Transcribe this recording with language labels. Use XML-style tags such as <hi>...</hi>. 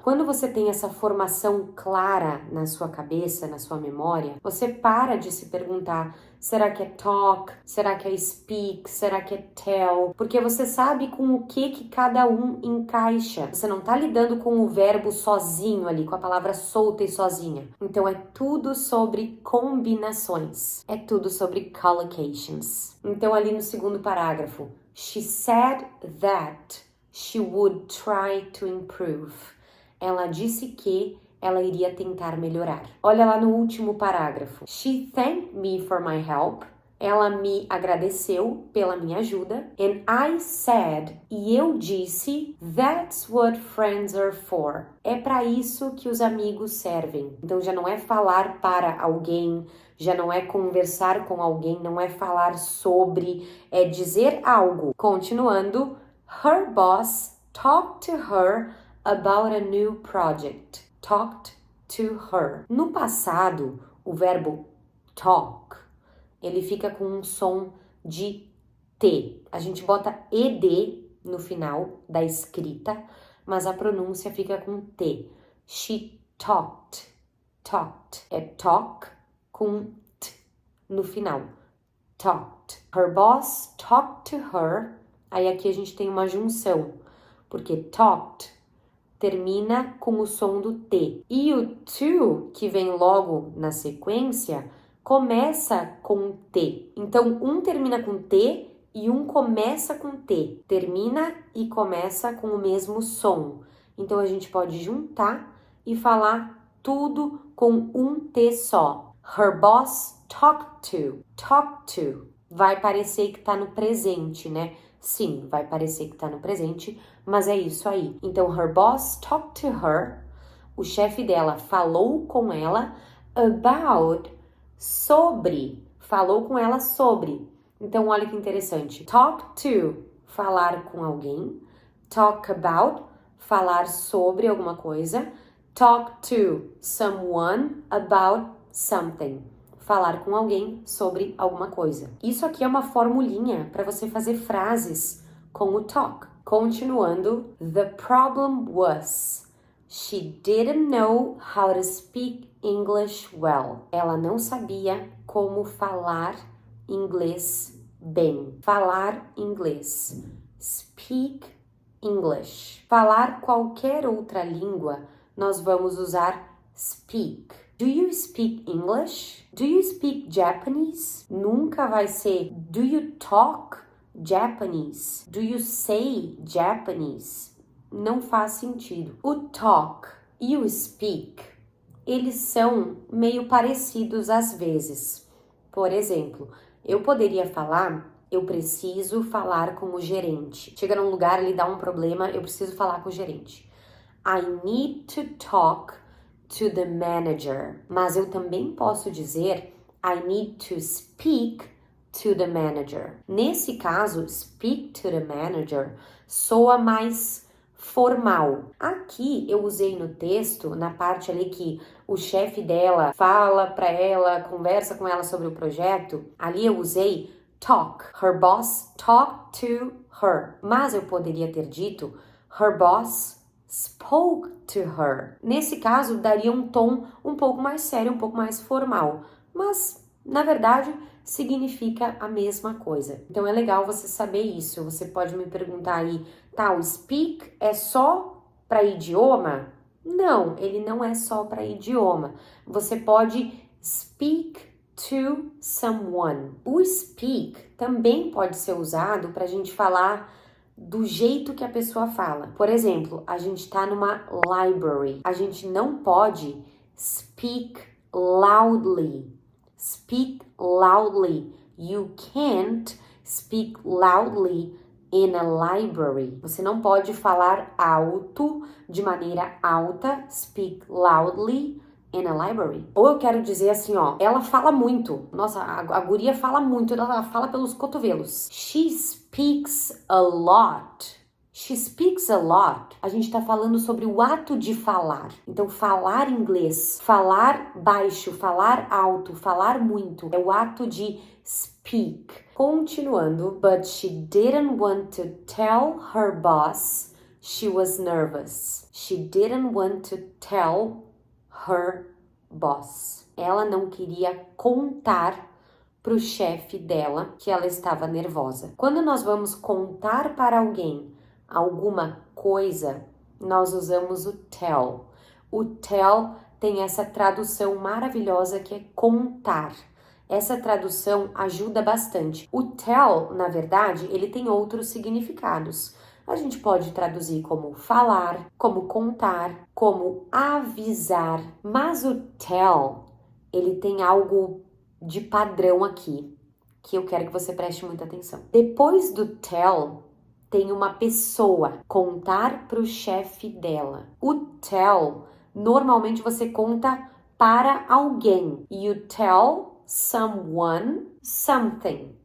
<pt>Quando você tem essa formação clara na sua cabeça, na sua memória, você para de se perguntar, será que é talk? Será que é speak? Será que é tell? Porque você sabe com o que cada um encaixa. Você não tá lidando com o verbo sozinho ali, com a palavra solta e sozinha. Então é tudo sobre combinações. É tudo sobre collocations. Então ali no segundo parágrafo,</pt> <en>she said that she would try to improve.</en> <pt>Ela disse que ela iria tentar melhorar. Olha lá no último parágrafo.</pt> <en>She thanked me for my help.</en> <pt>Ela me agradeceu pela minha ajuda.</pt> <en>And I said,</en> <pt>e eu disse,</pt> <en>that's what friends are for.</en> <pt>É para isso que os amigos servem. Então já não é falar para alguém, já não é conversar com alguém, não é falar sobre, é dizer algo.</pt> <en>Continuando, her boss talked to her about a new project. Talked to her.</en> <pt>No passado, o verbo talk, ele fica com um som de T. A gente bota ED no final da escrita, mas a pronúncia fica com T.</pt> <en>She talked. Talked.</en> <pt>É talk com T no final.</pt> <en>Talked. Her boss talked to her.</en> <pt>Aí aqui a gente tem uma junção, porque talked termina com o som do T. E o to, que vem logo na sequência, começa com T. Então, um termina com T e um começa com T. Termina e começa com o mesmo som. Então, a gente pode juntar e falar tudo com um T só.</pt> <en>Her boss talked to. Talk to.</en> <pt>Vai parecer que tá no presente, né? Sim, vai parecer que tá no presente, mas é isso aí.</pt> <en>Então, her boss talked to her.</en> <pt>O chefe dela falou com ela about, sobre. Falou com ela sobre. Então, olha que interessante.</pt> <en>Talk to,</en> <pt>falar com alguém.</pt> <en>Talk about,</en> <pt>falar sobre alguma coisa.</pt> <en>Talk to someone about something.</en> <pt>Falar com alguém sobre alguma coisa. Isso aqui é uma formulinha para você fazer frases com o talk.</pt> <en>Continuando, the problem was she didn't know how to speak English well.</en> <pt>Ela não sabia como falar inglês bem. Falar inglês.</pt> <en>Speak English.</en> <pt>Falar qualquer outra língua, nós vamos usar speak.</pt> <en>Do you speak English? Do you speak Japanese?</en> <pt>Nunca vai ser</pt> <en>do you talk Japanese? Do you say Japanese?</en> <pt>Não faz sentido. O talk e o speak, eles são meio parecidos às vezes. Por exemplo, eu poderia falar, eu preciso falar com o gerente. Chega num lugar, ele dá um problema, eu preciso falar com o gerente.</pt> <en>I need to talk to the manager.</en> <pt>Mas eu também posso dizer</pt> <en>I need to speak to the manager.</en> <pt>Nesse caso, speak to the manager soa mais formal. Aqui eu usei no texto, na parte ali que o chefe dela fala pra ela, conversa com ela sobre o projeto, ali eu usei talk.</pt> <en>Her boss talked to her.</en> <pt>Mas eu poderia ter dito</pt> <en>her boss spoke to her.</en> <pt>Nesse caso, daria um tom um pouco mais sério, um pouco mais formal. Mas, na verdade, significa a mesma coisa. Então, é legal você saber isso. Você pode me perguntar aí, tá, o speak é só para idioma? Não, ele não é só para idioma. Você pode</pt> <en>speak to someone.</en> <pt>O speak também pode ser usado para a gente falar do jeito que a pessoa fala. Por exemplo, a gente tá numa library. A gente não pode</pt> <en>speak loudly. Speak loudly. You can't speak loudly in a library.</en> <pt>Você não pode falar alto, de maneira alta.</pt> <en>Speak loudly in a library.</en> <pt>Ou eu quero dizer assim, ó, ela fala muito. Nossa, a guria fala muito, ela fala pelos cotovelos.</pt> <en>She speaks a lot. She speaks a lot.</en> <pt>A gente tá falando sobre o ato de falar. Então, falar inglês, falar baixo, falar alto, falar muito, é o ato de speak.</pt> <en>Continuando, but she didn't want to tell her boss she was nervous. She didn't want to tell her boss.</en> <pt>Ela não queria contar pro chefe dela que ela estava nervosa. Quando nós vamos contar para alguém alguma coisa, nós usamos o tell. O tell tem essa tradução maravilhosa que é contar. Essa tradução ajuda bastante. O tell, na verdade, ele tem outros significados. A gente pode traduzir como falar, como contar, como avisar. Mas o tell, ele tem algo de padrão aqui, que eu quero que você preste muita atenção. Depois do tell, tem uma pessoa, contar para o chefe dela. O tell, normalmente você conta para alguém.</pt> <en>You tell someone something.</en>